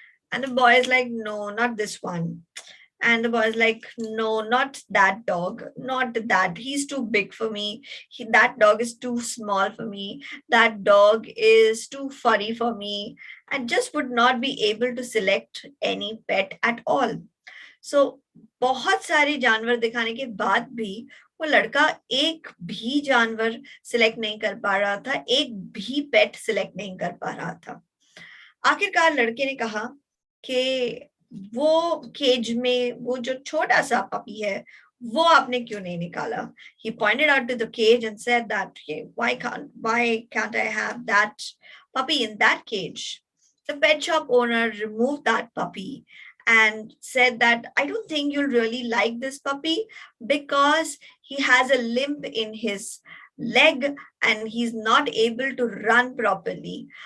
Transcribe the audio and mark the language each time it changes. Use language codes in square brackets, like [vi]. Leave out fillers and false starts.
[en] And the boy is like, no, not this one. And the boy is like, no, not that dog, not that. He's too big for me. That dog is too small for me. That dog is too furry for me. And just would not be able to select any pet at all. [hi] So बहुत सारे जानवर दिखाने के बाद भी वो लड़का एक भी जानवर सिलेक्ट नहीं कर पा रहा था, एक भी पेट सिलेक्ट नहीं कर पा रहा था. आखिरकार लड़के ने कहा कि वो केज में वो जो छोटा सा पपी है वो आपने क्यों नहीं निकाला. [en] He pointed out to the cage and said that why can't I have that puppy in that cage. The pet shop owner removed that puppy and said that I don't think you'll really like this puppy because he has a limp in his leg and he's not able to run properly.